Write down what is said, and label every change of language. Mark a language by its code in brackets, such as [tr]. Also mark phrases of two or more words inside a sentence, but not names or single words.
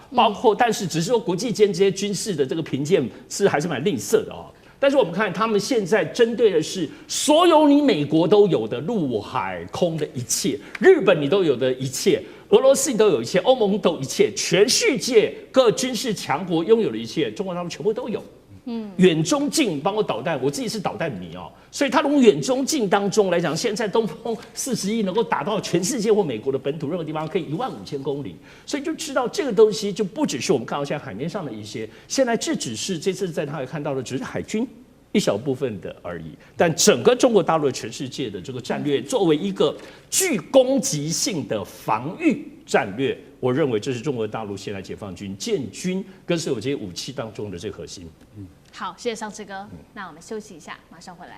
[zh] 包括，但是只是說國際間這些軍事的這個評鑑是還是蠻吝嗇的但是我們看，他們現在針對的是所有你美國都有的陸海空的一切，日本你都有的一切，俄羅斯你都有一切，歐盟都有一切，全世界各軍事强国擁有的一切，中國大陸全部都有。遠中近包括導彈，我自己是導彈迷所以它從遠中近當中來講，現在東風41能夠打到全世界或美國的本土任何地方，可以15000公里，所以就知道這個東西就不只是我們看到現在海面上的一些，現在這只是這次在那裡看到的只是海軍一小部分的而已，但整個中國大陸的全世界的這個戰略，作為一個具攻擊性的防禦戰略，我認為這是中國大陸現在解放軍建軍跟所有這些武器當中的最核心。好，謝謝尚志哥。那我們休息一下，馬上回來。